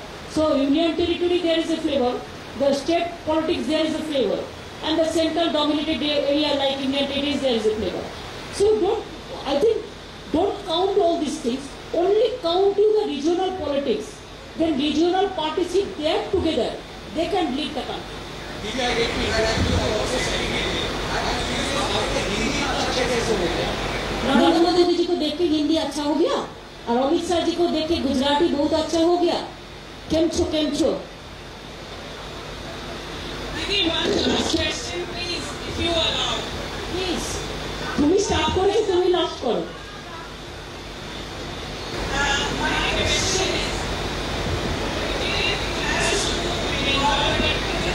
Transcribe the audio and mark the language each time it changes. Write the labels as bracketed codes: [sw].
[en] So Union territory there is a flavor, the state politics there is a flavor, and the central dominated area like Indian territories there is a flavor. So don't count all these things, only count to the regional politics. Then regional parties, if they are together, they can lead the country. [hi] Narendra Modi ji को देख के हिंदी अच्छा हो गया और अमित शाह जी को देख के गुजराती बहुत अच्छा हो गया। [gu] केम छो [en] Maybe one last question, please, if you allow. [mr] Please, तुम्ही स्टार्ट करो कि तुम्ही लास्ट करो। [en] My question is, has to be involved in